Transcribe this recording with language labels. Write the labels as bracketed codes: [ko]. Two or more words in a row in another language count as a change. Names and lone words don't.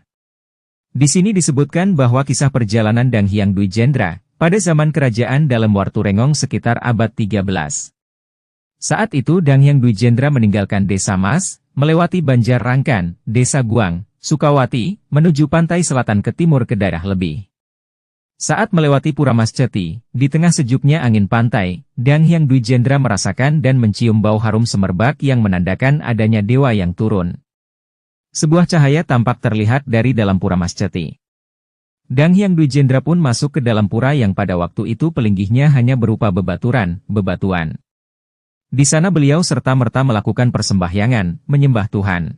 [id] Di sini disebutkan bahwa kisah perjalanan Dang Hyang Dwi Jendra, pada zaman kerajaan dalam Warturengong sekitar abad 13. Saat itu Dang Hyang Dwi Jendra meninggalkan Desa Mas, melewati Banjar Rangkan, Desa Guang, Sukawati, menuju pantai selatan ke timur ke daerah Lebih. Saat melewati Pura Masceti, di tengah sejuknya angin pantai, Dang Hyang Dwi Jendra merasakan dan mencium bau harum semerbak yang menandakan adanya dewa yang turun. Sebuah cahaya tampak terlihat dari dalam Pura Masceti. Dang Hyang Dwi Jendra pun masuk ke dalam pura yang pada waktu itu pelinggihnya hanya berupa bebaturan, bebatuan. Di sana beliau serta-merta melakukan persembahyangan, menyembah Tuhan.